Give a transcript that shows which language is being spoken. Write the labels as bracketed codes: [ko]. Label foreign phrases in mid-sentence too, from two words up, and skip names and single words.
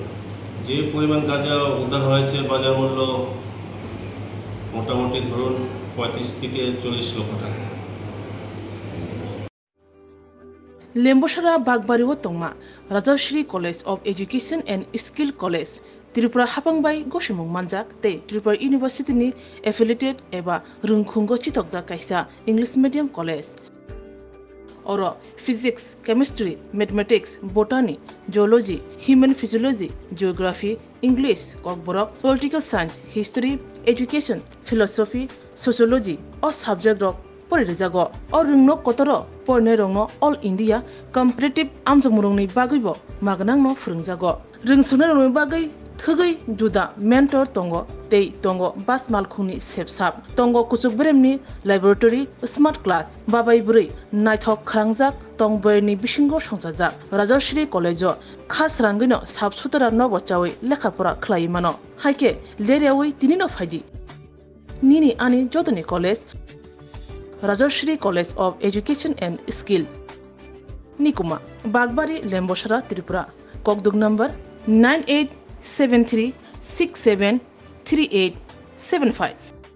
[bn] যে পরিমাণ গাঁজা উদ্ধার হয়েছে বাজার মূল্য মোটামুটি ধরুন 35 থেকে 40 লক্ষ টাকা [trp] লেম্বসরা বাগবাড়িও তংমা রাজশ্রী কলেজ অফ এডুকেশন এন্ড স্কিল কলেজ त्रिपुरा हापांबाई गसिमुं मानजाक ते त्रिपुरा यूनिवर्सिटीनि एफिलिएटेड एबा रुंखुंगो चितकजा कायसा [en] English medium college [trp] और फिजिक्स केमिस्ट्री [en] Mathematics Botany Geology Human Physiology Geography English Kokborok Political Science History Education Philosophy Sociology and subject [trp] रक परिरेजागो और रुंगनो कतर परने रंगनो [en] All India competitive [trp] आमजमुरंनि बागैबो मागनांनो फोरोंजागो रोंसुनो रंगनि बागै थगै जुदा मेंटर तंगो तै तंगो बास मालखुंनि सेबसाब तंगो कुचुक ब्रेमनि लैबोरेटरी [en] smart class [trp] बाबाय बुरै नायथक खालांजाक तंबयनि बिसिंगो संजाजाक राजश्री कलेजो खास रांगैनो साबसुतरा नबचावै लेखाफोरा खलायमानो हायके लेरेवै दिनिनो फायदि निनि आनि जदनि कलेज राजश्री कलेज ऑफ एजुकेशन एंड स्किल निकुमा बागबारी लेम्बसरा त्रिपुरा ककदुग नंबर 9873673875